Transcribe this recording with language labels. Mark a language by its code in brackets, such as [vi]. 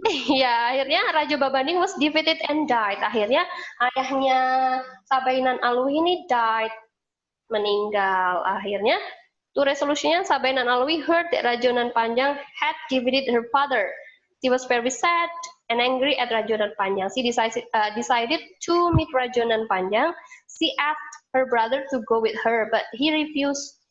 [id] ya, akhirnya [en] Raja Babaning was defeated and died. [id] Akhirnya ayahnya Sabainan Alwi ini died, meninggal. Akhirnya [en] to resolutionnya Sabainan Alwi heard that Rajonan Panjang had defeated her father. She was very sad and angry at Rajonan Panjang. She decided to meet Rajonan Panjang. She asked her brother to go with her, but he refused.